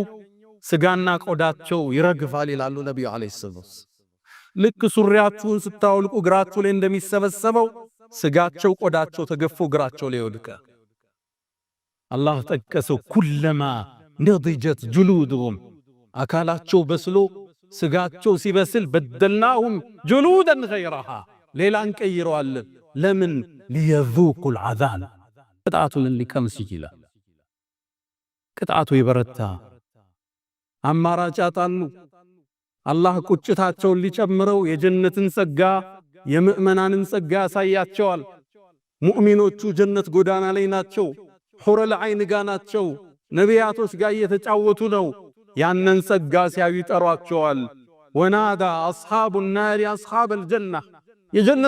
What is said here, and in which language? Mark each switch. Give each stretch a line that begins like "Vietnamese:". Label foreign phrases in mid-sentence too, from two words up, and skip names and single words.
Amharic: ስጋና ቆዳቸው ይረግፋል ይላሉ ነብዩ አለይሂ ሰላም። ልክ ሱሪያችሁን ስታወልቁ እግራችሁ ላይ እንደሚሰበሰበው ስጋቸው ቆዳቸው ተገፎ እግራቸው ላይ ይወድቃል። አላህ ጠቀሰው
Arabic: كلما نضجت جلودهم
Amharic: አካላቸው በስሎ ስጋቸው ሲበስል
Arabic: بدلناهم جلودا غيرها
Amharic: ሌላን ቀይረዋለን። ለምን
Arabic: ليذوقوا العذاب
Amharic: ቅጣቱን ሊቀምሱ ይችላል። ቅጣቱ ይበረታ። አማራጭ ያጣሉ። አላህ ቁጭታቸውን ሊጨምረው የጀነትን ጸጋ የምእመናንን ጸጋ ያሳያቸዋል። ሙእሚኖቹ ጀነት ጎዳና ላይ ናቸው።
Arabic: حور العين
Amharic: ጋ ናቸው። ነቢያቶች ጋር እየተጫወቱ ነው። ያንን ጸጋ ሲያዩ ይጠሯቸዋል።
Arabic: ونادى أصحاب النار أصحاب الجنة
Amharic: የጀነት